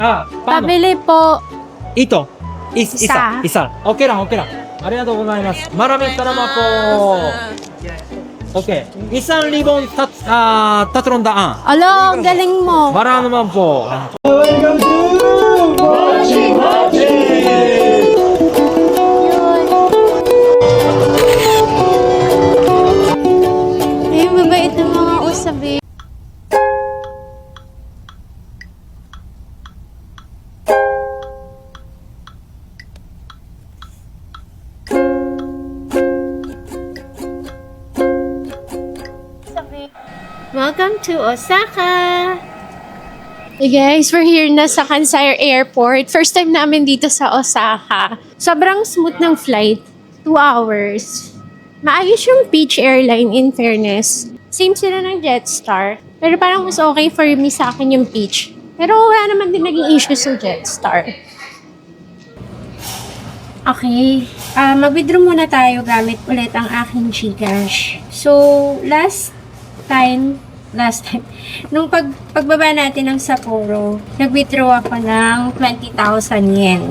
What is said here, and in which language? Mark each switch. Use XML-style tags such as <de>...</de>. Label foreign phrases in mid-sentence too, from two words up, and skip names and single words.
<tl>Ah, paano? Pabili po. Ito. Isa. Isa. Okay lang, okay lang.</tl> <ja>ありがとうございます.</ja> <tl>Maraming salamat po. Okay. Isang libon tatlong daan. Alo, ang galing mo. Maraming naman po. Ay, mabait ng mga usabi.</tl> <en>Welcome to Osaka! Hey guys, we're here</en> <tl>na sa</tl> <en>Kansai Airport.</en> <tl>First time namin dito sa Osaka. Sobrang smooth ng flight.</tl> <en>2 hours.</en> <tl>Maayos yung Peach Airline</tl> <en>in fairness.</en> <tl>Same sila ng Jetstar. Pero parang mas okay</tl> <en>for me</en> <tl>sa akin yung Peach. Pero wala naman din naging issue sa Jetstar. Okay. Mag-withdraw muna tayo gamit ulit ang aking GCash. So, last time, nung pagbaba natin ng Sapporo, nag-withdraw ako ng 20,000 yen.</tl>